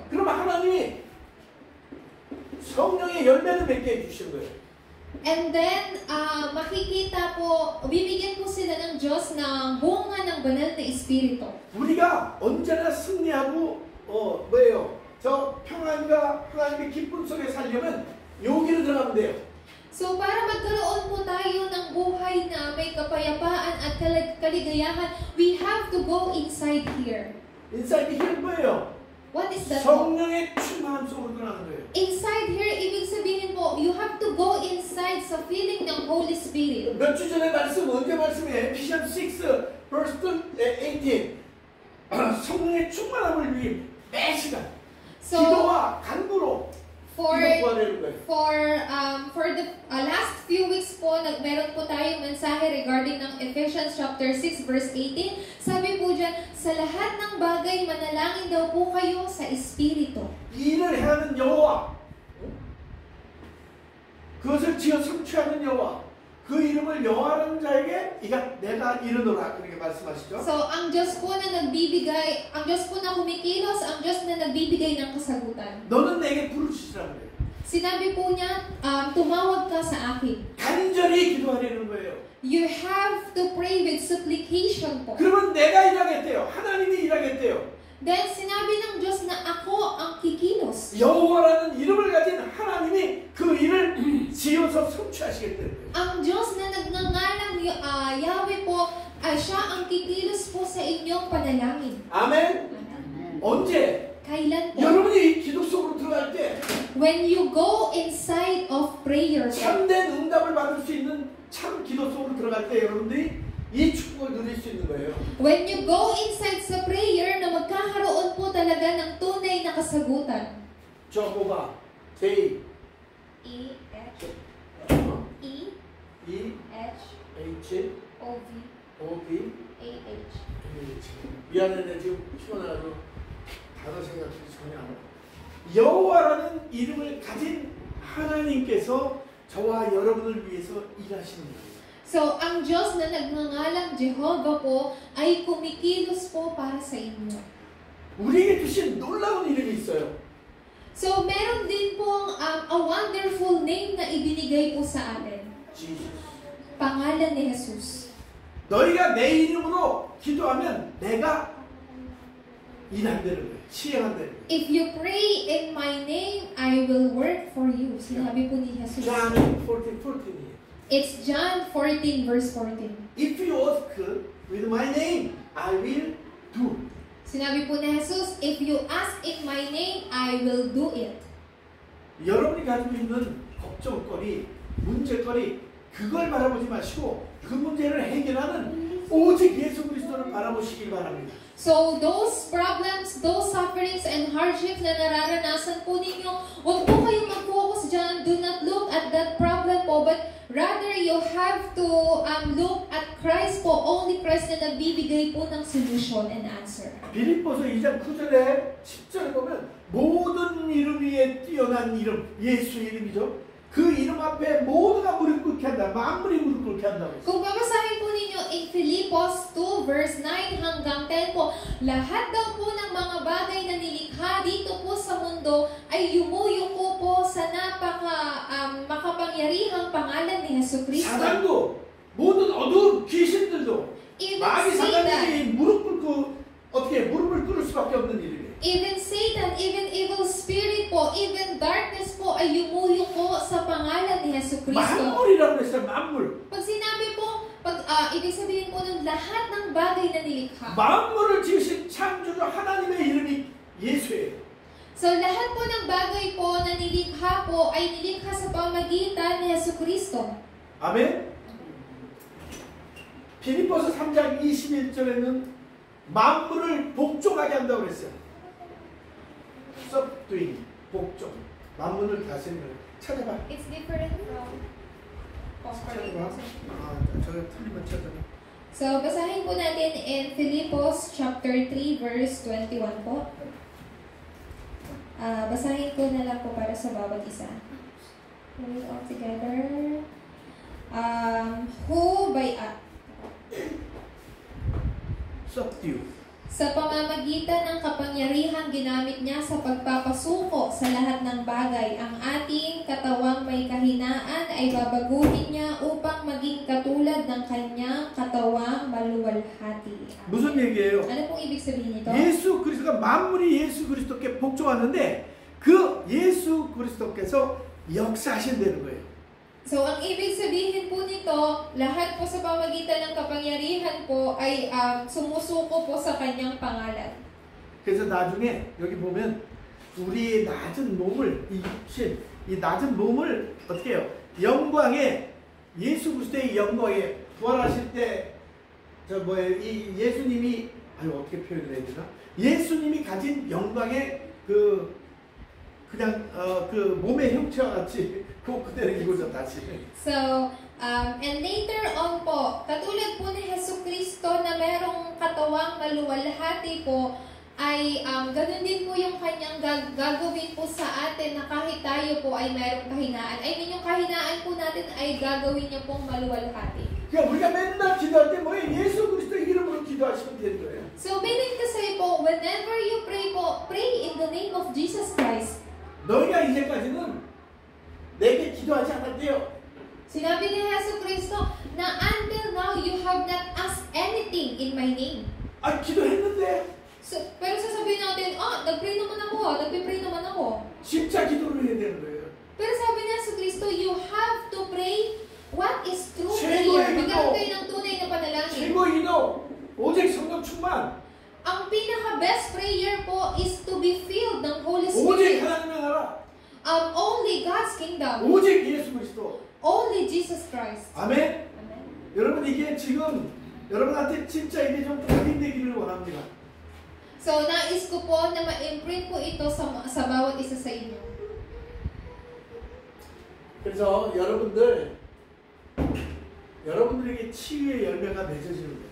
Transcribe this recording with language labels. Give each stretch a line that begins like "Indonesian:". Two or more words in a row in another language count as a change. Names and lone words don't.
Korean: 그럼 하나님이 성령의 열매를 맺게 해주시는 거예요.
English: And then,
Filipino: makikita po, bibigyan po sila ng Diyos ng bunga ng banal na Espiritu.
Korean: 우리가 언제나 승리하고 뭐예요? 저 평안과 하나님의 기쁨 속에 살려면 여기로 들어가면 돼요.
Filipino: So, para magkaroon po tayo ng buhay na may kapayapaan at kaligayahan,
English: we have to go inside here. inside here
Korean: 뭐예요?
English: What is that?
Korean: 성령의 충만함 속으로 들어가는 거예요.
English: Inside here,
Filipino: ibig sabihin po,
English: you have to go inside sa feeling ng Holy Spirit.
Korean: 몇 주 전에 말씀 언제 말씀해? Ephesians 6 verse 18 성령의 충만함을 위해 매 시간 기도와 간구로
English: for
Korean: 구하려는 거예요.
English: for the last few weeks po,
Filipino: meron po tayong mensahe
English: regarding ng Ephesians chapter 6 verse 18.
Filipino: Sabi po dyan, sa lahat ng bagay, manalangin daw po kayo sa Espiritu.
Korean: 일을 해하는 여호와, 그것을 지어 성취하는 여호와, 그 이름을 여호와라는 자에게 내가 이르노라 그렇게 말씀하시죠.
Filipino: So, ang Diyos po na nagbibigay, ang Diyos po na kumikilos, ang Diyos na nagbibigay ng kasagutan.
Korean: 너는 내게 부르시라는 거예요.
Filipino: Sinabi po niya, tumawag ka sa akin.
Korean: 간절히 기도하려는 거예요.
English: You have to pray with supplication po.
Korean: 그러면 내가 일하겠대요. 하나님이 일하겠대요.
Filipino: Then, sinabi ng Diyos na ako ang kikilos.
Korean: 여호와라는 이름을 가진 하나님이 그 일을 지어서 성취하시겠다는 거예요.
Filipino: Ang Diyos na nagngangalang Yahweh po, siya ang kikilos po sa inyong panalangin.
Korean: 아멘. 언제?
Filipino: Kailan po?
Korean: 여러분이 기도 속으로 들어갈 때
English: When you go inside of prayer.
Korean: 참된 응답을 받을 수 있는 참 기도 속으로 들어갈 때 여러분들이 이 축복을 누릴 수 있는 거예요.
English: When you go inside
Filipino: sa prayer na magkakaroon po talaga ng tunay na kasagutan.
Korean: 저 뭐가? J E, H, E, E H, H O, V, O B A, H. 미안해 내 지금 피곤해가지고 단어 생각이 전혀 안 나. 여호와라는 이름을 가진 하나님께서 저와 여러분을 위해서 일하시는 거예요.
Filipino: So, ang Diyos na nagngangalang Jehovah po ay kumikilos po para sa inyo.
Korean: 우리에게 주신 놀라운 이름이 있어요.
Filipino: So, meron din pong
English: a wonderful name
Filipino: na ibinigay po sa atin. Jesus. Pangalan ni Jesus.
Korean: 너희가 내 이름으로 기도하면 내가 일한다는 거예요. 시행한다는 거예요.
English: If you pray in my name, I will work for you.
Filipino: Sinabi po ni Jesus.
English: John 14:14. It's John 14 verse 14. If you ask with my name, I will do.
Filipino: Sinabi po ni Jesus,
English: if you ask in my name, I will do it.
Korean: 여러분이 가지고 있는 걱정거리, 문제거리 그걸 바라보지 마시고 그 문제를 해결하는 오직 예수 그리스도를 바라보시길 바랍니다.
English: So those problems, those sufferings and hardships
Filipino: na nararanasan po ninyo, huwag po kayong mag-focus dyan.
English: Do not look at that problem po, but rather you have to look at Christ po, only Christ
Filipino: na nagbibigay po ng
English: solution and answer.
Korean: 빌립보서 2장 9절에 10절에 보면 모든 이름 위에 뛰어난 이름, 예수 이름이죠. 그 이름 앞에 모두가 무릎 꿇게 한다. 만물이 무릎 꿇게 한다고 했어요.
Filipino: Kung babasahin po ninyo in Filipos 2 verse 9 hanggang 10 po, lahat daw po ng mga bagay na nilikha dito po sa mundo ay yumuyuko po sa makapangyarihang pangalan ni Jesucristo.
Korean: 사단도 모든 어두운 귀신들도
English: Even
Korean: 마귀
English: Satan,
Korean: 사단이 무릎 꿇고 어떻게 무릎을 꿇을 수밖에 없는 일이에요.
English: even Satan, even evil spirit po, even darkness po
Filipino: ay yumuyuko sa pangalan ni Jesucristo.
Korean: 만물이라고 했어요. 만물.
Filipino: Pag sinabi po, ibig sabihin po ng lahat ng bagay na nilikha. 만물을 지으신 창조주 하나님의 이름이 예수예요. So lahat po ng bagay po na nilikha po ay nilikha sa pamagitan ni Jesucristo.
Korean: 아멘. 빌립보서 3장 21절에는 만물을 복종하게 한다고 그랬어요. subduing, 복종. 만물을 다스리는 거예요. 찾아봐.
English: It's different from
Korean: 찾아봐. 저거 틀리면 찾아봐.
Filipino: So basahin po natin in Filipos chapter 3 verse 21 po. Basahin ko na lang po para sa bawat isa.
English: Read all together. Who by subdue.
Filipino: sa pamamagitan ng kapangyarihan ginamit niya sa pagpapasuko sa lahat ng bagay, ang ating katawang may kahinaan ay babaguhin niya upang maging katulad ng kanyang katawang maluwalhati.
Korean: 무슨 얘기예요?
Filipino: Ano pong ibig sabihin nito?
Korean: 예수 그리스도가 만물이 예수 그리스도께 복종하는데 그 예수 그리스도께서 역사하신다는 거예요.
Filipino: So, ang ibig sabihin po nito, lahat po sa pamagitan ng kapangyarihan po ay sumusuko po sa kanyang pangalan.
Korean: 그래서 나중에 여기 보면 우리의 낮은 몸을 이 낮은 몸을 어떻게 해요? 영광에 예수 그리스도의 영광에 부활하실 때 이 예수님이 어떻게 표현을 해야 되나? 예수님이 가진 영광의 그냥 그 몸의 형체와 같이 그대로 이루어져 다시.
Filipino: So,
English: and later on
Filipino: po, katulad po ni Jesucristo na merong katawang maluwalhati po, ay ganun din po yung kanyang gagawin po sa atin na kahit tayo po ay merong kahinaan.
English: I mean,
Filipino: yung kahinaan po natin ay gagawin niya pong maluwalhati.
Korean: 그러니까 우리가 맨날 기도할 때 뭐예요? 예수 그리스도 이름으로 기도하시면 되는 거예요.
English: So, meaning to say po, whenever you pray po, pray in the name of Jesus Christ.
Korean: 너희가 이제까지는 내게 기도하지 않았대요.
Filipino: Sinabi ni Jesucristo na
English: until now you have not asked anything in my name.
Korean: 기도했는데.
Filipino: So, pero sasabihin natin, nag-pray naman ako, nag-pray naman ako.
Korean: 진짜 기도를 해야 되는 거예요.
Filipino: Pero sabi ni Jesucristo,
English: you have to pray what is true
Korean: 최고의
English: prayer.
Korean: 기도.
Filipino: Magkaroon kayo ng tunay na panalangin.
Korean: 최고 기도 오직 성령 충만.
English: Ang pinaka-best prayer po is to be filled ng Holy
Korean: 오직
English: Spirit.
Korean: 하나님의 나라.
English: Only God's kingdom.
Korean: 오직 예수 그리스도.
English: Only Jesus Christ.
Korean: 아멘.
English: Amen.
Korean: 여러분 이게 지금 여러분한테 진짜 이게 좀 각인되기를 원합니다.
Filipino: So, nais ko po na ma-imprint po ito sa bawat isa sa inyo.
Korean: 그래서 여러분들에게 치유의 열매가 맺어지는 거예요.